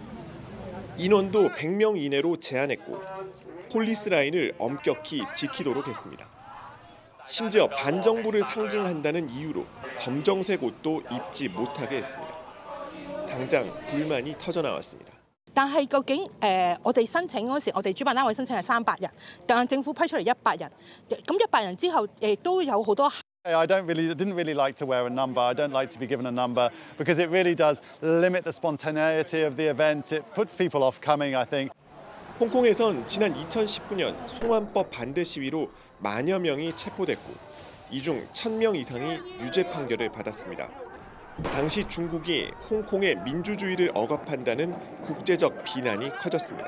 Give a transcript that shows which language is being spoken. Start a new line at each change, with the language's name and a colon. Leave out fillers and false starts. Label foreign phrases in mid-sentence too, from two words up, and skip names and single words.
Korean: 인원도 100명 이내로 제한했고 폴리스 라인을 엄격히 지키도록 했습니다. 심지어 반정부를 상징한다는 이유로 검정색 옷도 입지 못하게 했습니다. 당장 불만이 터져나왔습니다.
Cantonese: 但係究竟我哋申請嗰時，我哋主辦單位申請係300人，但政府批出嚟100人，咁100人之後都有好多。
English: I didn't really like to wear a number. I don't like to be given a number because it really does limit the spontaneity of the event. It puts people off coming, I think.
Korean: 홍콩에선 지난 2019년 송환법 반대 시위로 만여 명이 체포됐고 이 중 1000명 이상이 유죄 판결을 받았습니다. 당시 중국이 홍콩의 민주주의를 억압한다는 국제적 비난이 커졌습니다.